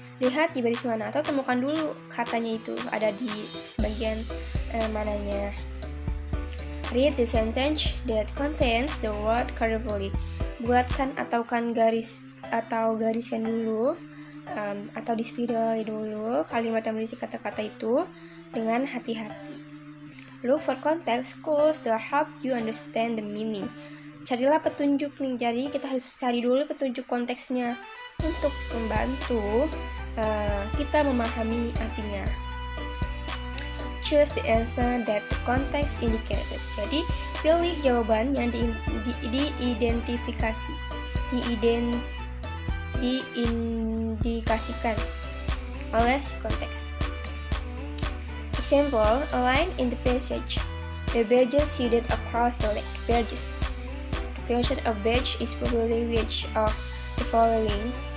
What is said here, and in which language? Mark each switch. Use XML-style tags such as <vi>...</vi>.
<id>Lihat di baris mana atau temukan dulu katanya itu ada di bagian mananya.</id> <en>Read the sentence that contains the word carefully.</en> <id>Buatkan gariskan dulu atau di spiral dulu kalimat yang berisi kata-kata itu dengan hati-hati.</id> <en>Look for context clues that help you understand the meaning.</en> <id>Carilah petunjuk nih, jadi kita harus cari dulu petunjuk konteksnya untuk membantu kita memahami artinya.</id> <en>Choose the answer that the context indicated.</en> <id>Jadi pilih jawaban yang diindikasikan oleh si konteks.</id> <en>Example, a line in the passage. The barges headed across the lake. Barges. The question of barge is probably which of the following.</en>